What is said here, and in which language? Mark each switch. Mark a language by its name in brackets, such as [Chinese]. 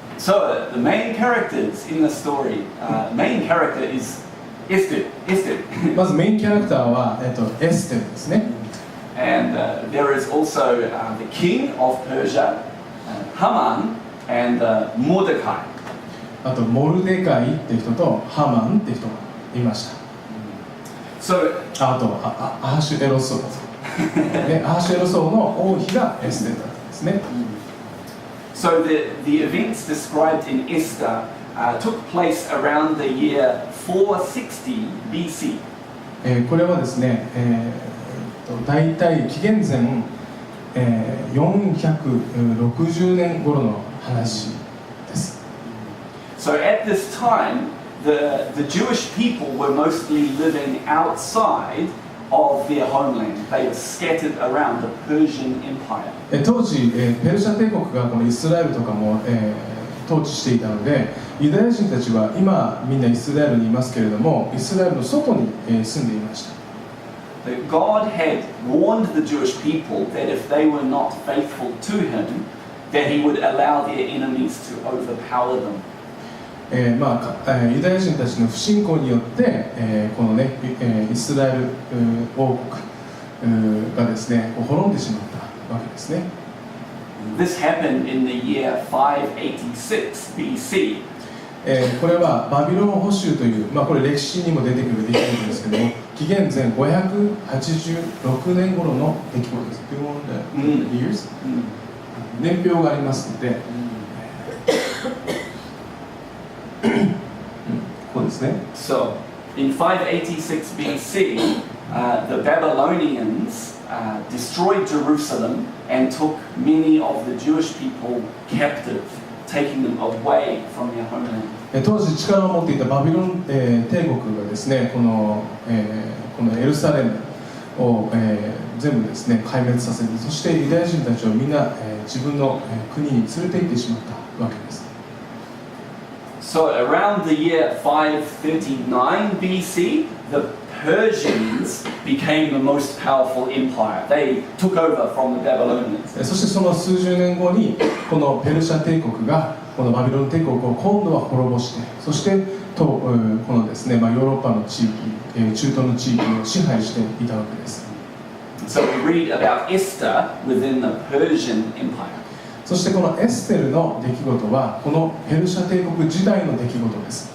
[English] So the main characters in the story, main character is Esther. [Japanese] まずメインキャラクターはエステルですね。 [English] And there is also the king of Persia, Haman, and Mordecai. [Japanese] あとモルデカイって人とハマンって人がいました。 [English] So [Japanese] あとアハシュエロソウ、ね、アハシュエロソウの王妃がエステルだったんですね。 [English] So the events described in Esther took place around the year 460 BC. [Japanese] これはですね、大体紀元前、460年頃の話です。 [English] So at this time, the Jewish people were mostly living outside of their homeland. They were scattered around the Persian Empire. [Japanese] 当時、ペルシャ帝国がこのイスラエルとかも、統治していたので、ユダヤ人たちは今みんなイスラエルにいますけれども、イスラエルの外に、住んでいました。 [English] God had warned the Jewish people that if they were not faithful to Him, that He would allow their enemies to overpower them. [Japanese] ユダヤ人たちの不信仰によって、このね、イスラエル王国がですね、滅んでしまったわけですね。 [English] This happened in the year 586 BC. [Japanese] これはバビロン捕囚という、これ歴史にも出てくる出来事ですけども、紀元前586年頃の出来事です。 [English] years? [Japanese] 年表がありますので、こうですね。 [English] So, in 586 BC, the Babylonians destroyed Jerusalem and took many of the Jewish people captive, taking them away from their homeland. [Japanese] 当時力を持っていたバビロン、帝国がですね、このエルサレムを、全部ですね壊滅させて、そしてユダヤ人たちをみんな、自分の、国に連れて行ってしまったわけです。 [English] So around the year 539 BC, the Persians became the most powerful empire. They took over from the Babylonians. [Japanese] そしてその数十年後にこのペルシャ帝国がこのバビロン帝国を今度は滅ぼして、そしてこのですね、ヨーロッパの地域、中東の地域を支配していたわけです。 [English] So we read about Esther within the Persian Empire. [Japanese] そしてこのエステルの出来事はこのペルシャ帝国時代の出来事です。